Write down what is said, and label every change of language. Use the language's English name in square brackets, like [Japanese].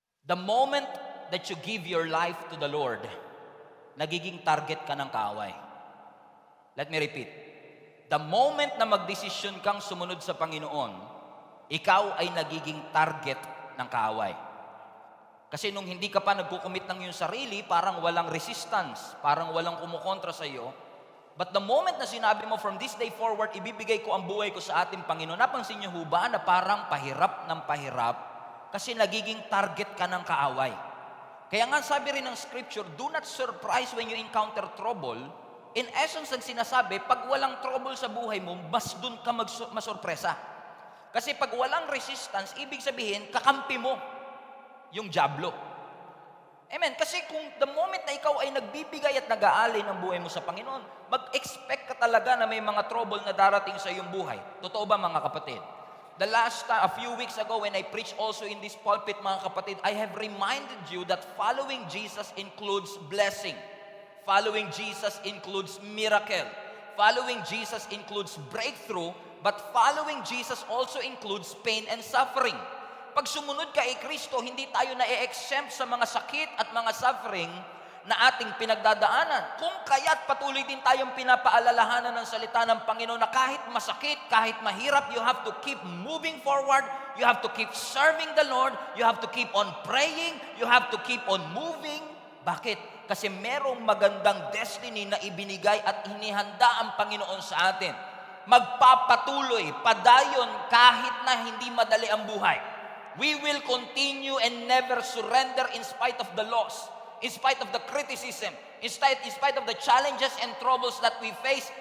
[English] The moment that you give your life to the Lord, [Filipino] nagiging target ka ng kaaway. [English] Let me repeat. [Filipino] The moment na magdesisyon kang sumunod sa Panginoon, ikaw ay nagiging target ng kaaway. Kasi nung hindi ka pa nagkukumit ng iyong sarili, parang walang resistance, parang walang kumukontra sa iyo. But the moment na sinabi mo, [English] from this day forward, [Filipino] ibibigay ko ang buhay ko sa ating Panginoon, napansin niyo ho ba na parang pahirap ng pahirap kasi nagiging target ka ng kaaway. Kaya nga sabi rin ng scripture, [English] do not surprise when you encounter trouble. [Filipino] In essence, ang sinasabi, pag walang trouble sa buhay mo, mas dun ka masurpresa. Kasi pag walang resistance, ibig sabihin, kakampi mo yung dyablo. Amen. Kasi kung the moment na ikaw ay nagbibigay at nag-aalay ng buhay mo sa Panginoon, mag-expect ka talaga na may mga trouble na darating sa iyong buhay. Totoo ba mga kapatid? [English] A few weeks ago when I preached also in this pulpit, [Filipino] mga kapatid, [English] I have reminded you that following Jesus includes blessing. Following Jesus includes miracle. Following Jesus includes breakthrough, but following Jesus also includes pain and suffering. [Filipino] Pag sumunod ka kay Kristo, hindi tayo na-exempt sa mga sakit at mga suffering na ating pinagdadaanan. Kung kaya't patuloy din tayong pinapaalalahanan ng salita ng Panginoon na kahit masakit, kahit mahirap, [English] you have to keep moving forward, you have to keep serving the Lord, you have to keep on praying, you have to keep on moving. [Filipino] Bakit? Kasi merong magandang destiny na ibinigay at inihanda ang Panginoon sa atin. Magpapatuloy, padayon kahit na hindi madali ang buhay. [English] We will continue and never surrender in spite of the loss, in spite of the criticism, in spite of the challenges and troubles that we face.